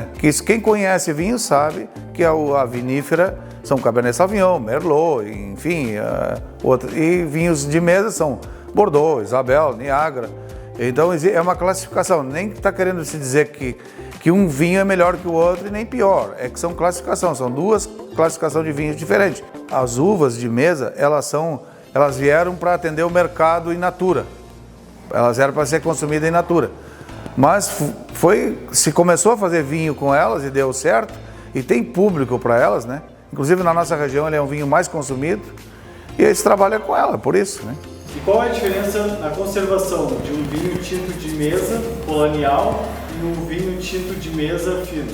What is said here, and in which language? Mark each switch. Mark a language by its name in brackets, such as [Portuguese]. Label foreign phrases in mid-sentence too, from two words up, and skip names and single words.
[Portuguese] Quem conhece vinho sabe que a vinífera são Cabernet Sauvignon, Merlot, enfim, e vinhos de mesa são Bordeaux, Isabel, Niágara. Então é uma classificação, nem está querendo se dizer que um vinho é melhor que o outro e nem pior, é que são classificação, são duas classificação de vinhos diferente. As uvas de mesa, elas vieram para atender o mercado [Latin] in natura. [Portuguese] Elas eram para ser consumidas [Latin] in natura. [Portuguese] Mas se começou a fazer vinho com elas e deu certo, e tem público para elas, né? Inclusive na nossa região ele é um vinho mais consumido, e eles trabalham com ela, por isso, né? E qual é a diferença na conservação de um vinho tinto de mesa colonial e um vinho tinto de mesa fino?